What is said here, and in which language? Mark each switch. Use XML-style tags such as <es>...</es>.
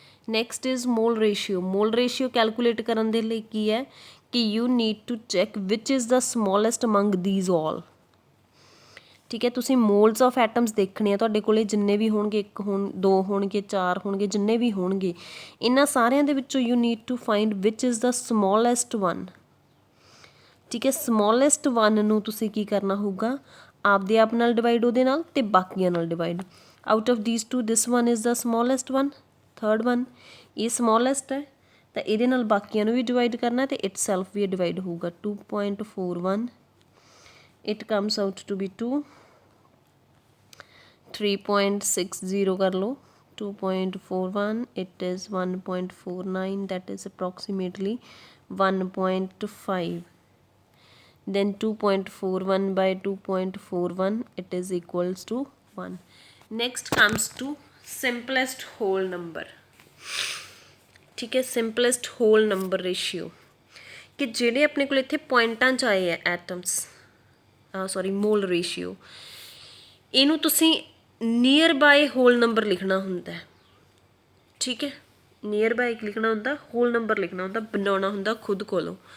<en>Next is mole ratio.</en> <pa>Mall ratio calculate ਕਰਨ ਦੇ ਲਈ ਕੀ ਹੈ ਕਿ</pa> <en>You need to check which is the smallest among these all.</en> <pa>ਠੀਕ ਹੈ, ਤੁਸੀਂ ਮੋਲਸ ਆਫ ਐਟਮਸ ਦੇਖਣੇ ਆ ਤੁਹਾਡੇ ਕੋਲੇ, ਜਿੰਨੇ ਵੀ ਹੋਣਗੇ, 1 ਹੋਣ, 2 ਹੋਣਗੇ, 4 ਹੋਣਗੇ, ਜਿੰਨੇ ਵੀ ਹੋਣਗੇ, ਇਹਨਾਂ ਸਾਰਿਆਂ ਦੇ ਵਿੱਚੋਂ</pa> <en>You need to find which is the smallest one.</en> <pa>ਠੀਕ ਹੈ, ਸਮੋਲੈਸਟ ਵਨ ਨੂੰ ਤੁਸੀਂ ਕੀ ਕਰਨਾ ਹੋਊਗਾ, ਆਪਦੇ ਆਪ ਨਾਲ ਡਿਵਾਈਡ ਉਹਦੇ ਨਾਲ ਅਤੇ ਬਾਕੀਆਂ ਨਾਲ divide.</pa> <en>out of these two this one is the smallest one, third one,</en> <pa>ਇਹ ਸਮੋਲੈਸਟ ਹੈ ਤਾਂ ਇਹਦੇ ਨਾਲ ਬਾਕੀਆਂ ਨੂੰ ਵੀ ਡਿਵਾਈਡ ਕਰਨਾ ਅਤੇ ਇਟ ਸੈਲਫ ਵੀ ਡਿਵਾਈਡ ਹੋਊਗਾ।</pa> <en>2.41 it comes out to be 2, 3.60</en> <pa>ਕਰ ਲਓ,</pa> <en>2.41 it is 1.49 that is approximately 1.5, then 2.41 by 2.41 it is equals to 1. Next comes to simplest whole number.</en> <hi>ठीक है,</hi> <en>simplest whole number ratio</en> <pa>कि ਜਿਹੜੇ ਆਪਣੇ ਕੋਲ ਇੱਥੇ ਪੁਆਇੰਟਾਂ 'ਚ ਆਏ ਆ ਐਟਮਸ, ਸੌਰੀ ਮੋਲ ਰੇਸ਼ੀਓ, ਇਹਨੂੰ ਤੁਸੀਂ ਨੀਅਰ ਬਾਏ ਹੋਲ ਨੰਬਰ ਲਿਖਣਾ ਹੁੰਦਾ। ਠੀਕ ਹੈ, ਨੀਅਰ ਬਾਏ ਲਿਖਣਾ ਹੁੰਦਾ, ਹੋਲ ਨੰਬਰ ਲਿਖਣਾ ਹੁੰਦਾ, ਬਣਾਉਣਾ ਹੁੰਦਾ ਖੁਦ ਕੋਲੋਂ।</pa>